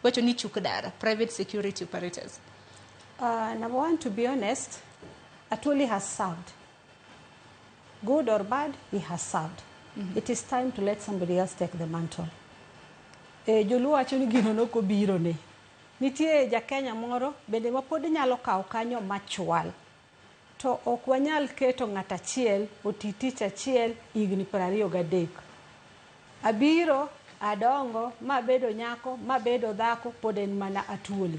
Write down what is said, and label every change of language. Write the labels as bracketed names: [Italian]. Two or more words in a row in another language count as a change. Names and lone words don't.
[Luo (Kenya and Tanzania)] wacho ni chukdara, [English] private security operators? Number one, to be honest, Atwoli has served. Good or bad, he has served. It is time to let somebody else take the mantle. [Luo (Kenya and Tanzania)] Joluo wacho ni gino noko biro ne. Nitie ja Kenya moro bende mapod nyalo kawo kanyo machwal. To ok wanyal keto ng'at achiel otitich achiel higni 23. Abiro, adongo, mabedo nyako, mabedo dhako, pod en mana Atwoli.